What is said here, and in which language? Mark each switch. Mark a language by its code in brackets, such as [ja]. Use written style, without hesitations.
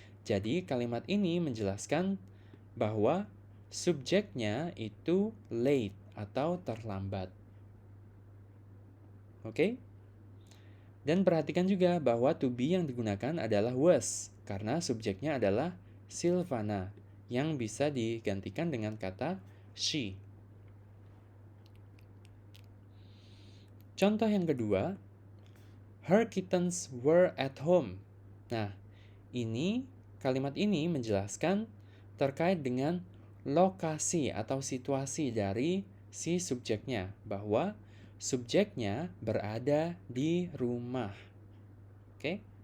[id] Jadi kalimat ini menjelaskan bahwa subjeknya itu late atau terlambat. Oke? Dan perhatikan juga bahwa to be yang digunakan adalah was, karena subjeknya adalah Silvana, yang bisa digantikan dengan kata she. Contoh yang kedua, [en] her kittens were at home. [id] Nah, kalimat ini menjelaskan terkait dengan lokasi atau situasi dari si subjeknya, bahwa subjeknya berada di rumah. Oke?